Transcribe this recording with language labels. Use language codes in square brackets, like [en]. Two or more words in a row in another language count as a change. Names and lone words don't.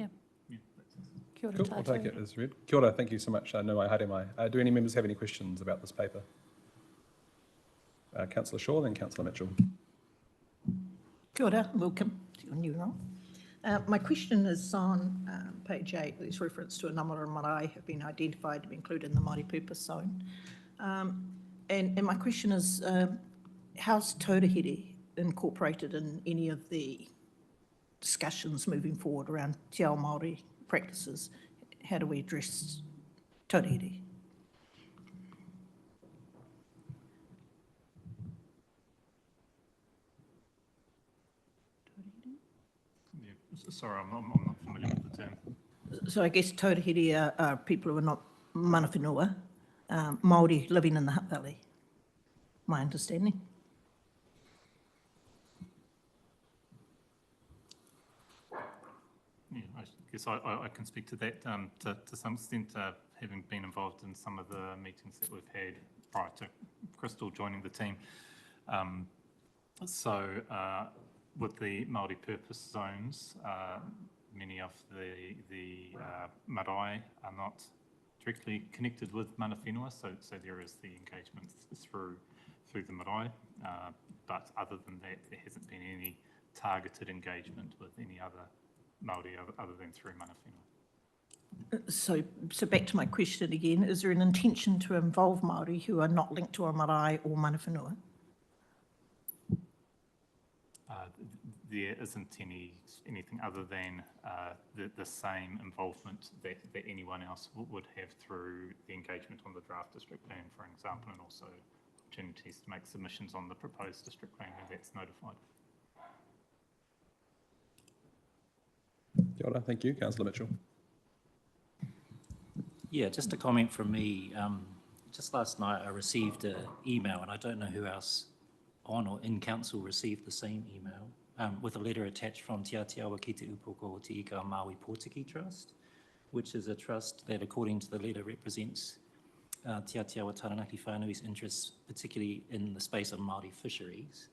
[en] Yeah, that's us. [mi] Kia ora [en] Cool, I'll take [mi] tātou. [en] it as read. [mi] Kia ora, [en] thank you so much. No, [mi] haere mai. [en] Do any members have any questions about this paper? Councillor Shaw, then Councillor Mitchell. [mi] Kia ora, [en] welcome to your new role. My question is on page 8. There's reference to a number of marae have been identified to be included in the Māori purpose zone. And my question is, how's Taurahiri incorporated in any of the discussions moving forward around [mi] Te Ao Māori [en] practices? How do we address Taurahiri? Yeah, sorry, I'm not familiar with the term. So I guess Taurahiri are people who are not [mi] mana whenua, [en] Māori living in the Hutt Valley, my understanding. Yeah, I guess I can speak to that to some extent, having been involved in some of the meetings that we've had prior to Crystal joining the team. With the Māori purpose zones, many of the marae are not directly connected with [mi] mana whenua, [en] so there is the engagement through the marae, but other than that, there hasn't been any targeted engagement with any other Māori other than through [mi] mana whenua. [en] So back to my question again, is there an intention to involve Māori who are not linked to a marae or [mi] mana whenua? [en] There isn't anything other than the same involvement that anyone else would have through the engagement on the draft district plan, for example, and also opportunities to make submissions on the proposed district plan when that's notified. [mi] Kia ora, [en] thank you. Councillor Mitchell. Yeah, just a comment from me. Just last night I received an email, and I don't know who else on or in council received the same email, with a letter attached from Te Atiawa ki te upoko o te Ika Māui Pōtiki Trust, which is a trust that, according to the letter, represents Te Atiawa Taranaki whānui's interests, particularly in the space of Māori fisheries.